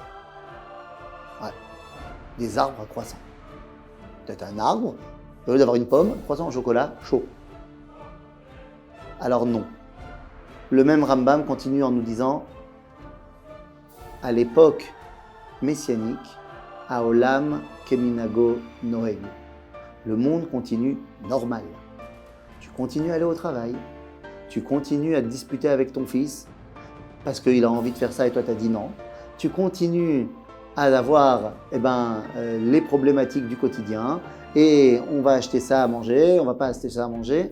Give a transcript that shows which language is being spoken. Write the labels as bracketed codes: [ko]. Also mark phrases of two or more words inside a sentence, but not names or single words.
[fr] Ouais, des arbres croissants. Peut-être un arbre, au lieu d'avoir une pomme, croissant au chocolat chaud. Alors non. Le même Rambam continue en nous disant, à l'époque messianique, [he] העולם כמנהגו נוהג. [fr] Le monde continue normal. Tu continues à aller au travail, tu continues à te disputer avec ton fils parce qu'il a envie de faire ça et toi t'as dit non. Tu continues à avoir les problématiques du quotidien et on va acheter ça à manger, on va pas acheter ça à manger.